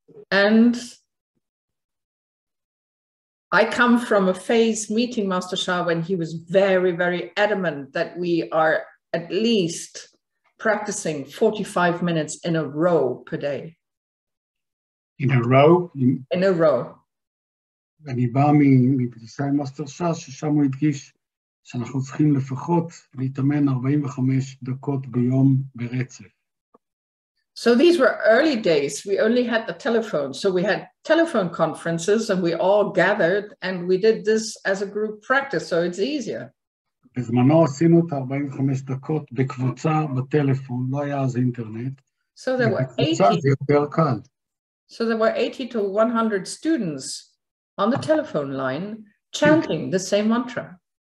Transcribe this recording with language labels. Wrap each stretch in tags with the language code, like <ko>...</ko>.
<en>And I come from a phase meeting Master Sha when he was very, very adamant that we are at least practicing 45 minutes in a row per day. In a row? In a row.</en> <he>אני בא מפגישה עם מאסטר שעה, ששם הוא הדגיש שאנחנו צריכים לפחות להתאמן 45 דקות ביום ברצף.</he> <en>So these were early days. We only had the telephone. So we had telephone conferences and we all gathered and we did this as a group practice. So it's easier.</en> <he>בזמנו עשינו את 45 דקות בקבוצה בטלפון, לא היה אז אינטרנט.</he> <en>So there were 80.</en> <he>זה יותר קל.</he> <en>So there were 80 to 100 students on the telephone line chanting the same mantra.</en>